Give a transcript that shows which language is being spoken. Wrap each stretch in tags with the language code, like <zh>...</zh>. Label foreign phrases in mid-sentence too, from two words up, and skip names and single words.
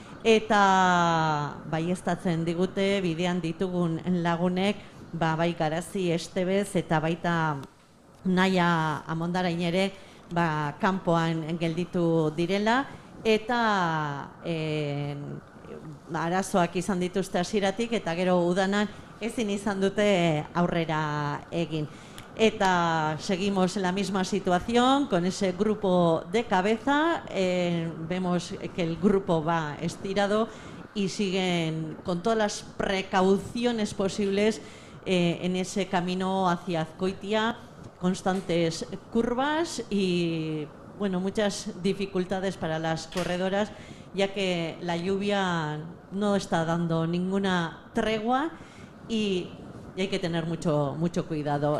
<eu>Eta baieztatzen digute bidean ditugun lagunek, bai Garazi Estebez eta baita Naia Amondarain ere kanpoan gelditu direla eta arazoak izan dituzte hasieratik eta gero udanan ezin izan dute aurrera egin.</eu> <es>Eta seguimos en la misma situación con ese grupo de cabeza, vemos que el grupo va estirado y siguen con todas las precauciones posibles en ese camino hacia Azkoitia, constantes curvas y bueno, muchas dificultades para las corredoras, ya que la lluvia no está dando ninguna tregua y hay que tener mucho cuidado.</es>